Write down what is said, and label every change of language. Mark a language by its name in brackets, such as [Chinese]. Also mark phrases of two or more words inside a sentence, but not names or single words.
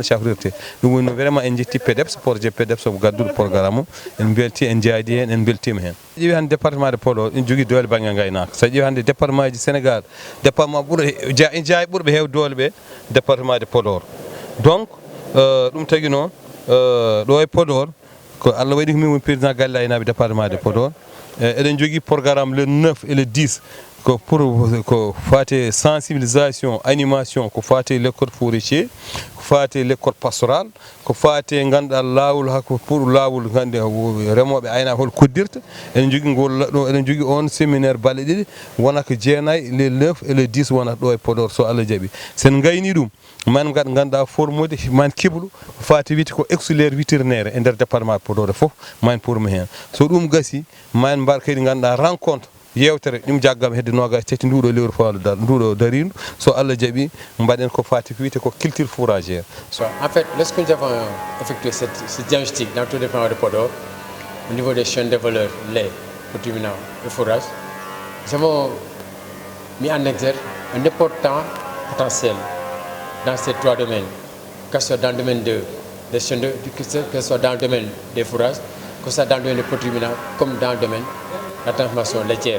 [Fula] cafrirte ɗum woni vraiment en jetti PDEPS projet PDEPS omo gadduɗo programme o en belti en jaadi hen en beltima hen ƴeewi hannde [French] département de Podor [Fula] ene jogui doole banggue gaynaka so ƴeewi hannde département ji Sénégal département jaayi ɓuurɓe heew doole ɓe [French] département de Podor [Fula] donc ɗum tagui noon ɗo e Podor ko Allah waɗi ko min woni président galle aynaɓe [French] département de Podor [Fula] eɗen jogui programme [French] le 9 et le 10 [Fula] ko fate [French] sensibilisation animation [Fula] ko fate [French] l'école forestier [Fula] ko fate [French] l'école pastoral [Fula] ko fate ganduɗa lawol hakko pour lawol gande remoɓe aynaɓe hol koddirta eɗen jogui on séminaire balɗe ɗiɗi wona ko jeenayyi [French] le 9 et le 10 [Fula] wonata ɗo e Podor so Allah jaaɓi sen gayni ɗum man ganduɗa formude man kiblu fati wiyte ko [French] auxiliaire vétérinaire [Fula] e nder département Podor fof man pourmi hen so ɗum gasi man mbar kadi ganduɗa rencontre yewtere ɗum jaggam hedde nogas tati nduɗo lewru fawda nduɗo darindu so Allah jaaɓi mbaɗen ko fati ko wiyte ko [French] culture fourragère. En fait, lorsque nous avons effectué ce diagnostic dans tout le département de Podor au niveau des chaînes de valeur lait, ruminants et fourrage, nous avons mis en exergue un important potentiel dans ces trois domaines, que ce soit dans le domaine des chaînes que ce soit dans le domaine des fourrages, que ce soit dans le domaine des produits ruminants, comme dans le domaine de la transformation laitière.